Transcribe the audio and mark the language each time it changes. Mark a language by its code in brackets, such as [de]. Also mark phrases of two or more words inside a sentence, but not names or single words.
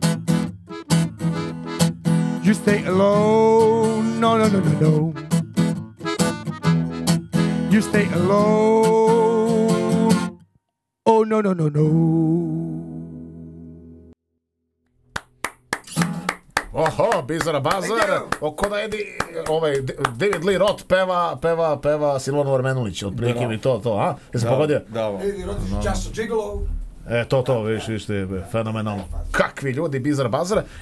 [en] You stay alone. No, no, no, no, no. You stay alone. Oh no, no, no, no. Oho, [sr] Bizara Bazar. Oko da je David Lee Roth peva Silvano Armenulić. Otprilike mi to, a? Jesi pogodio? David Lee Roth, Just a Gigolo. To, vidiš, fenomenalno. Kakvi ljudi, Bizara Bazar.